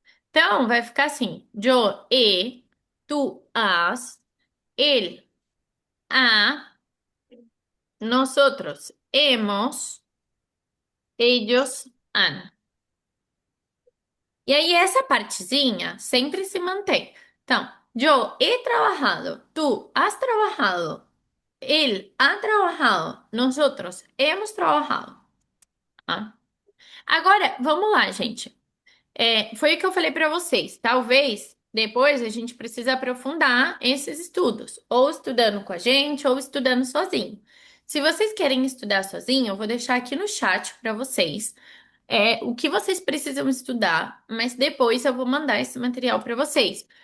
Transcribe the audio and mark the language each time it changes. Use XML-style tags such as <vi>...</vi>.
<pt>Então, vai ficar assim:</pt> <es>yo he, tú has, él ha, nosotros hemos, ellos han.</es> <pt>E aí, essa partezinha sempre se mantém.</pt> <es>Então, yo he trabajado, tú has trabajado, él ha trabajado, nosotros hemos trabajado.</es> <pt>Tá? Agora, vamos lá, gente. Foi o que eu falei para vocês. Talvez depois a gente precise aprofundar esses estudos, ou estudando com a gente, ou estudando sozinho. Se vocês querem estudar sozinho, eu vou deixar aqui no chat para vocês o que vocês precisam estudar, mas depois eu vou mandar esse material para vocês.</pt>